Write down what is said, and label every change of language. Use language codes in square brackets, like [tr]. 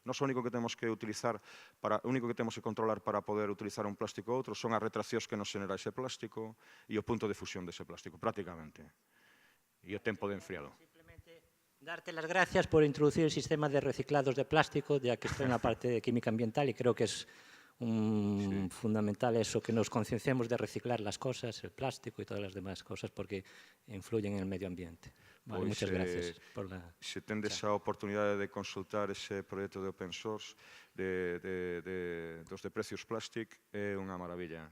[gl] Nós o único que temos que utilizar, o único que temos que controlar para poder utilizar un plástico ou outro son as retraccións que nos xenera ese plástico e o punto de fusión dese plástico, prácticamente. E o tempo de enfriado. [es] Darte las gracias por introducir el sistema de reciclados de plástico, ya que estoy en la parte de química ambiental y creo que es fundamental eso, que nos concienciemos de reciclar las cosas, el plástico y todas las demás cosas, porque influyen en el medio ambiente. Vale, muchas gracias por la... [gl] Se tendes a oportunidade de consultar ese proxecto de open source dos de Precios Plastic, é unha maravilla.